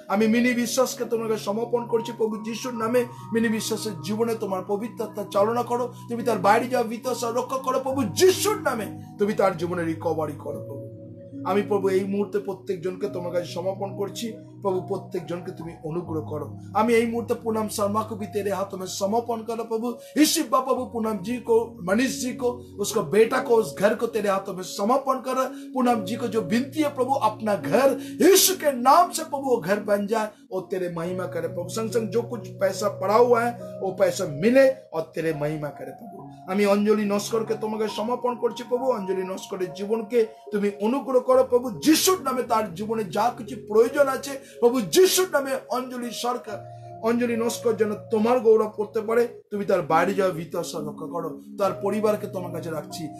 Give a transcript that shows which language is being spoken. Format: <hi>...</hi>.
<bn>আমি মিনি বিশ্বাসকে তোমাকে সমর্পণ করছি প্রভু যিশুর নামে। মিনি বিশ্বাসের জীবনে তোমার পবিত্র আত্মার চালনা করো, তুমি তার বাইরে যাওয়া বিত্তাসা রক্ষা করো প্রভু যিশুর নামে। তুমি তার জীবনে রিকভারি করো প্রভু। আমি প্রভু এই মুহূর্তে প্রত্যেক জনকে তোমার কাছে সমর্পণ করছি</bn> <hi>प्रभु प्रत्येक जन के तुम्हें अनुग्रह करो। आमी यही मुहूर्ते पूनम शर्मा को भी तेरे हाथों में समर्पण करो प्रभु। ईश्वर प्रभु पूनम जी को, मनीष जी को, उसको बेटा को, उस घर को तेरे हाथों में समर्पण करो। पूनम जी को जो विनती है प्रभु, अपना घर यीशु के नाम से प्रभु वो घर बन जाए और तेरे महिमा करे प्रभु। संग संग जो कुछ पैसा पड़ा हुआ है वो पैसा मिले और तेरे महिमा करे प्रभु।</hi> <bn>আমি অঞ্জলি নস্করকে তোমাকে সমর্পণ করছি প্রভু। অঞ্জলি নস্করের জীবনকে তুমি অনুগ্রহ করো প্রভু যিশুর নামে। তার জীবনে যা কিছু প্রয়োজন আছে প্রভু যিশুর নামে অঞ্জলি সরকার, অঞ্জলি নস্কর যেন তোমার গৌরব করতে পারে। তুমি তার বাইরে যাওয়া ভিতর রক্ষা করো। তার পরিবারকে তোমার কাছে রাখছি।</bn>